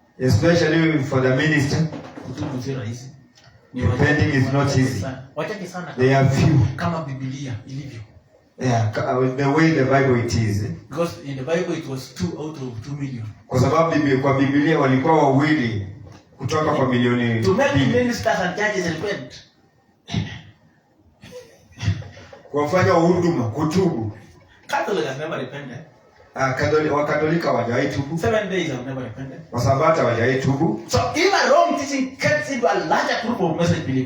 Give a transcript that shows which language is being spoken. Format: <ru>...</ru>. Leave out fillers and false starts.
<en>especially for the minister,</en> <sw>kutubu si rahisi.</sw> <en>Repenting is not easy.</en> <sw>Wachache sana.</sw> <en>They are few.</en> <sw>Kama Biblia ilivyo.</sw> <en>Yeah, the way the Bible it is. Because in the Bible it was 2 out of 2 million.</en> <sw>Kwa sababu kwa Biblia walikuwa wawili kutoka kwa milioni.</sw> <en>To make ministers and judges repent.</en> <sw>Kufanya huduma, kutubu.</sw> <en>Catholic has never repented.</en> <sw>Wakatolika hawajawahi tubu.</sw> <en>7 days have never repented.</en> <sw>Wasabato hawajawahi tubu.</sw> <en>So even wrong teaching gets into a larger group of message believers.</en>